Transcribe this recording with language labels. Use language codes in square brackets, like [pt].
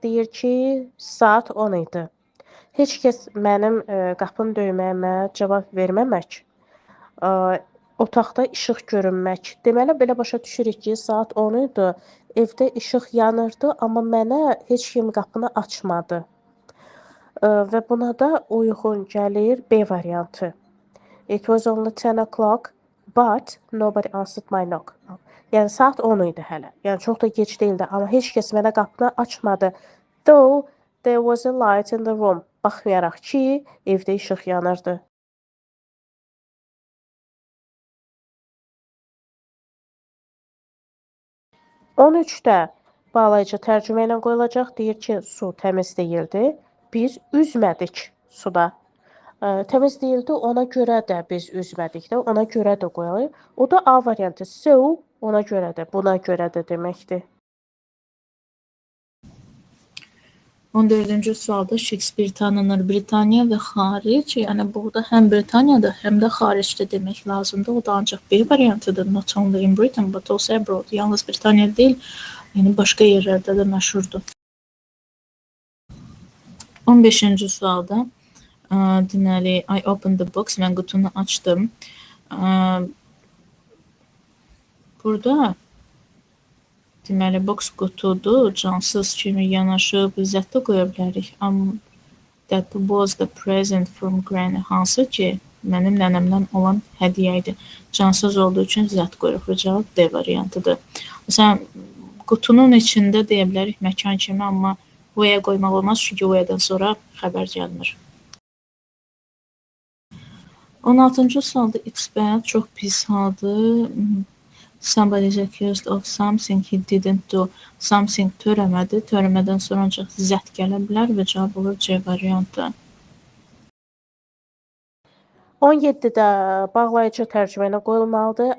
[az] Deyir ki, saat 10 idi. Heç kəs mənim qapını döyməyimə cavab verməmək Otaqda işıq görünmək. Deməli, belə başa düşürük ki, saat 10 idi, evdə işıq yanırdı, amma mənə heç kim qapını açmadı. Və buna da uyğun gəlir B variantı. [en] It was only 10 o'clock, but nobody answered my knock. [az] Yəni, saat 10 idi hələ. Yəni, çox da gec deyildi, amma heç kəs mənə qapını açmadı. [en] Though there was a light in the room. [az] Baxmayaraq ki, evdə işıq yanırdı. 13-də bağlayıcı tərcümə ilə qoyulacaq. Deyir ki, su təmiz deyildi. Biz üzmədik suda. Təmiz deyildi, ona görə də biz üzmədik də, ona görə də qoyalım. O da A variantı. So, ona görə də, buna görə də deməkdir. 14-cü sualda Shakespeare tanınır Britaniya və xaric. Yəni burada həm Britaniyada, həm də xaricdə demək lazımdır. O da ancaq B variantıdır. [en] Not only in Britain but also abroad. [az] Yalnız Britaniyada deyil, yəni başqa yerlərdə də məşhurdur. 15-ci sualda deməli [en] I opened the box, [az] mən qutunu açdım. Burada deməli, box qutudur, cansız kimi yanaşıb zətdə qoya bilərik. [en] That was the present from Granny. [az] Hansı ki, mənim nənəmdən olan hədiyyə idi. Cansız olduğu üçün zət qoyuruq və cavab D variantıdır. Məsələn, qutunun içində deyə bilərik məkan kimi, amma where qoymaq olmaz, çünki where'dən sonra xəbər gəlmir. 16-cı sualda [en] it's bad, [az] çox pis haldır. [en] Somebody is accused of something he didn't do. [az] Something törəmədi. Törəmədən sonra ancaq zət gələ bilər və cavab olur C variantı. 17-də bağlayıcı tərcümə ilə qoyulmalıdır.